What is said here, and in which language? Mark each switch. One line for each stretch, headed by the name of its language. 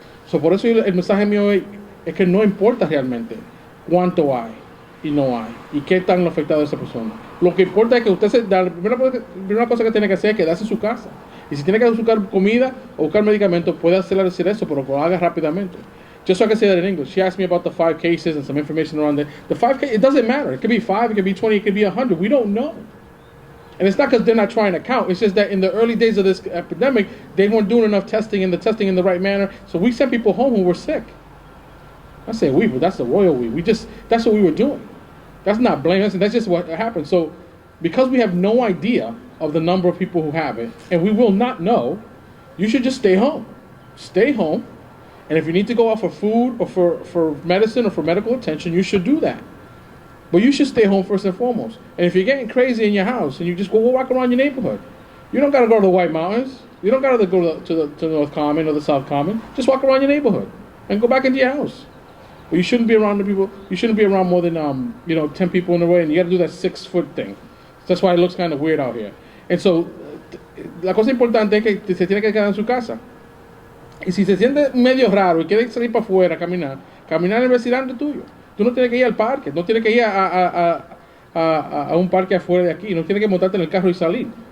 Spanish: Por eso el mensaje mío es que no importa realmente cuánto hay y no hay y qué tan afectado esa persona. Lo que importa es que usted la primera cosa que tiene que hacer es quedarse en su casa. Y si tiene que buscar comida o buscar medicamentos, puede hacer eso, pero que lo haga rápidamente.
English: Just so I can say that in English. She asked me about the 5 cases and some information around it. The 5 cases, it doesn't matter. It could be 5, it could be 20, it could be 100. We don't know. And it's not because they're not trying to count. It's just that in the early days of this epidemic, they weren't doing enough testing and the testing in the right manner. So we sent people home who were sick. I say we, but that's the royal we. That's what we were doing. That's not blame. That's just what happened. So because we have no idea of the number of people who have it, and we will not know, you should just stay home. Stay home. And if you need to go out for food or for medicine or for medical attention, you should do that. But you should stay home first and foremost. And if you're getting crazy in your house and you just go walk around your neighborhood, you don't got to go to the White Mountains. You don't got to go to the North Common or the South Common. Just walk around your neighborhood and go back into your house. But you shouldn't be around the people. You shouldn't be around more than 10 people in a row. And you got to do that 6-foot thing. That's why it looks kind of weird out here. And so,
Spanish: la cosa importante es que se tiene que quedar en su casa. Y si se siente medio raro y quiere salir para afuera a caminar en el vecindario tuyo. Tú no tienes que ir al parque, no tienes que ir a un parque afuera de aquí, no tienes que montarte en el carro y salir.